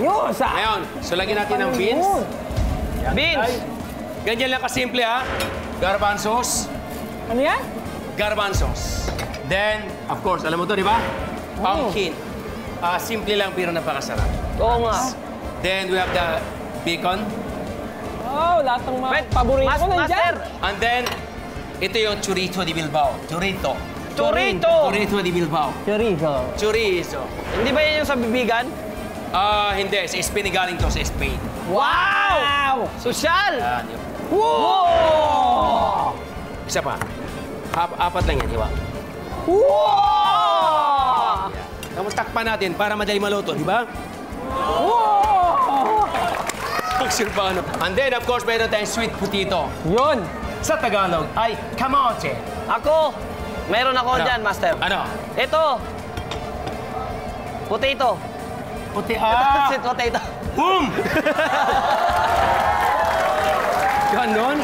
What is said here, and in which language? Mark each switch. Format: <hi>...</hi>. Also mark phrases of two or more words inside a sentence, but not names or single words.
<tl>Ayun, Ngayon, so lagyan natin ng beans. Beans. Ganyan lang kasimple, ha? Garbanzos. Ano yan? Garbanzos.</tl> <en>Then, of course,</en> <tl>alam mo to, di ba? Pumpkin. Simple lang pero napakasarap. Oo nga.</tl> <en>Then, we have the bacon.</en> <tl>Oh, lahat ng mga paborito ko nandiyan. Master.</tl> <en>And then,</en> <tl>ito yung chorizo de Bilbao. Chorizo. Chorizo. de Bilbao. Chorizo. Chorizo. Hindi ba yan yung sa bibigan? Hindi. Sa Spain galing to, sa Spain. Wow! Sosyal! Yan, yun. Wow! Isa pa. Apat lang yan, iwa. Wow! Tapos takpan natin para madali maluto, di ba? Pagsilbano.</tl> <en>And then, of course,</en> <tl>mayroon tayong</tl> <en>sweet potato.</en> <tl>Yun. Sa Tagalog ay kamote. Ako, meron ako dyan, Master. Ano? Ito. Potato. Puti.</tl> <en>Sweet potato.</en> <tl>Boom! Ganon?</tl>